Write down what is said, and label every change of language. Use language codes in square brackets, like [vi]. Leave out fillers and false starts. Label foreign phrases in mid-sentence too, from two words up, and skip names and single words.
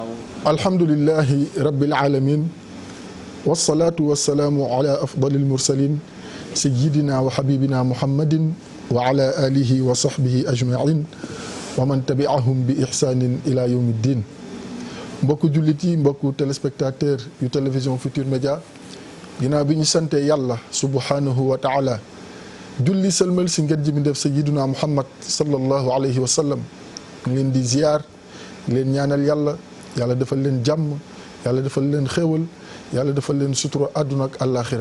[ar] الحمد لله رب العالمين والصلاة والسلام على أفضل المرسلين سيدنا وحبيبنا محمد وعلى آله وصحبه أجمعين ومن تبعهم بإحسان إلى يوم الدين. [wo] mbokku jullit yi, mbokku téléspectateur yu télévision Futurs Médias, ginnaaw bi ñu sante yàlla [ar] سبحانه وتعالى [wo] julli sëlmal si ngeen ji mi def [ar] سيدنا محمد صلى الله عليه وسلم, [wo] ngeen di ziyaar leen ñaanal yàlla defal leen jàmm, yàlla defal leen xéewal, yàlla defal leen sutura àdduna ak àllaaxira.